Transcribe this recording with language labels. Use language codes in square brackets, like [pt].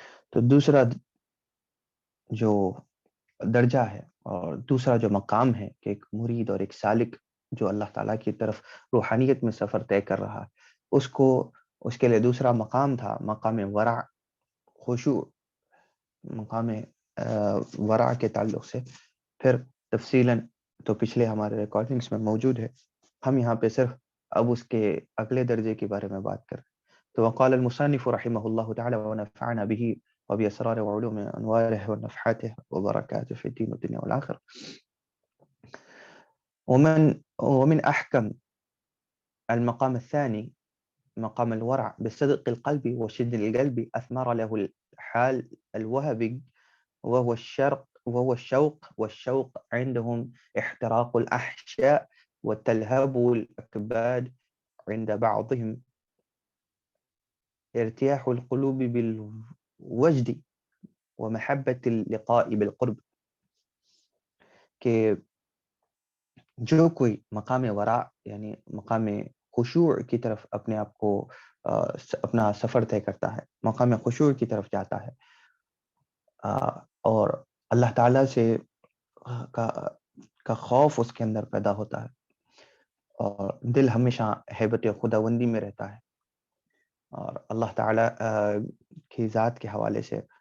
[ur] تو دوسرا جو درجہ ہے اور دوسرا جو مقام ہے کہ ایک مرید اور ایک سالک جو اللہ تعالیٰ کی طرف روحانیت میں سفر طے کر رہا ہے، اس کے لیے دوسرا مقام تھا مقام ورع، خشوع. مقام ورع کے تعلق سے پھر تفصیلاً تو پچھلے ہمارے ریکارڈنگز میں موجود ہے. ہم یہاں پہ صرف اب اس کے اگلے درجے کے بارے میں بات کر رہے ہیں. [ar] تو وقال المصنف رحمہ اللہ تعالی ونفعنا به وبأسرار وعلوم أنواره ونفحاته وبركاته في الدين والدنيا والآخرة. ومن أحكم المقام الثاني مقام الورع بصدق القلب وشد القلب أثمر له الحال الوهبي وهو الشوق، والشوق عندهم احتراق الأحشاء وتلهب الأكباد، عند بعضهم ارتياح القلوب بالوجد ومحبة اللقاء بالقرب. [ur] کہ جو کوئی مقام ورع یعنی مقام خشوع کی طرف اپنے آپ کو اپنا سفر طے کرتا ہے، مقام خشوع کی طرف جاتا ہے اور اللہ تعالیٰ سے کا خوف اس کے اندر پیدا ہوتا ہے اور دل ہمیشہ ہیبت خداوندی میں رہتا ہے اور اللہ تعالیٰ کی ذات کے حوالے سے